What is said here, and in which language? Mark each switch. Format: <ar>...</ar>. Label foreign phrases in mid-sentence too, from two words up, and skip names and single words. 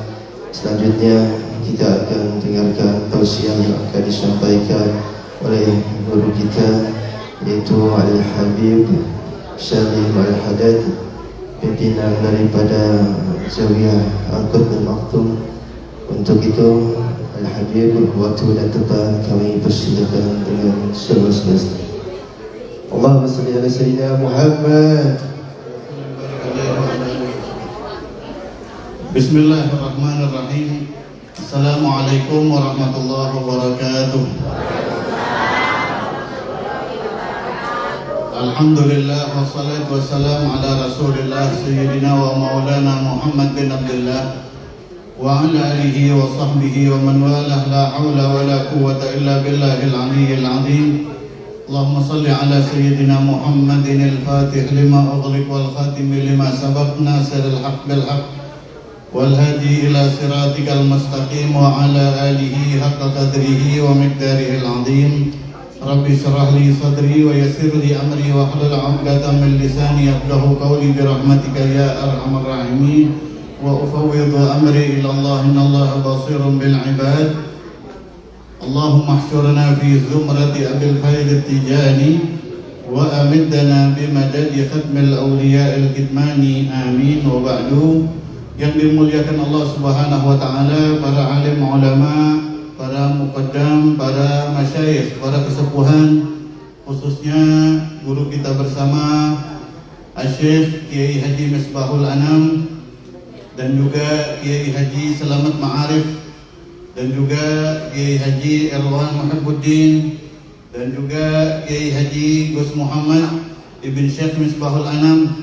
<id>Selanjutnya kita akan dengarkan tausiah yang akan disampaikan oleh guru kita, yaitu Al-Habib Salim Al-Haddad, pimpinan daripada Zawiyah Al-Qutb Al-Maktum. Untuk itu Al-Habib, waktu dan tempat kami persilakan dengan seluas-luasnya.</id> <ar>اللهم صل على سيدنا محمد. بسم الله الرحمن الرحيم. السلام عليكم ورحمة الله وبركاته. الحمد لله والصلاة والسلام على رسول الله سيدنا ومولانا محمد بن عبد الله وعلى آله وصحبه ومن والاه. لا حول ولا قوة إلا بالله العلي العظيم. اللهم صل على سيدنا محمد الفاتح لما أغلق والخاتم لما سبق ناصر الحق بالحق والهادي إلى صراطك المستقيم وعلى آله حق قدره ومقداره العظيم. رب اشرح لي صدري ويسر لي أمري واحلل عقدة من لساني يفقهوا قولي برحمتك يا أرحم الراحمين. وأفوض أمري إلى الله إن الله بصير بالعباد. اللهم احشرنا في زمرة أبي الخير التجاني وأمدنا بمدد ختم الأولياء الكتماني آمين. وبعد.</ar> <id>Yang dimuliakan Allah</id> <ar>سبحانه وتعالى,</ar> <id>para alim ulama, para muqaddam, para masyayikh, para kesepuhan, khususnya guru kita bersama Asy-Syaikh Kiai Haji Misbahul Anam, dan juga Kiai Haji Selamat Ma'arif, dan juga Kiai Haji Erwan Muhibbuddin, dan juga Kiai Haji Gus Muhammad Ibn Syekh Misbahul Anam.</id>